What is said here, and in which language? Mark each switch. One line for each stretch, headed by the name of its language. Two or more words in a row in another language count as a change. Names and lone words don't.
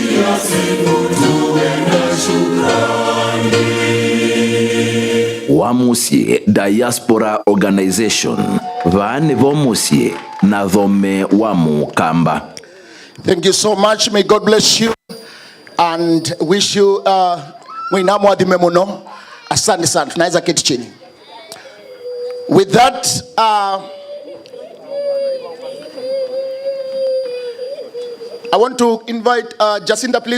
Kamba: Wamusyi Diaspora Organization Vaane Wamusyi na Thome Wamukamba.
English: Thank you so much. May God bless you and wish you
Kamba: mwinamu adhime muno.
Swahili: Asante sana. Tunaweza keti chini.
English: With that, I want to invite Jacinta, please.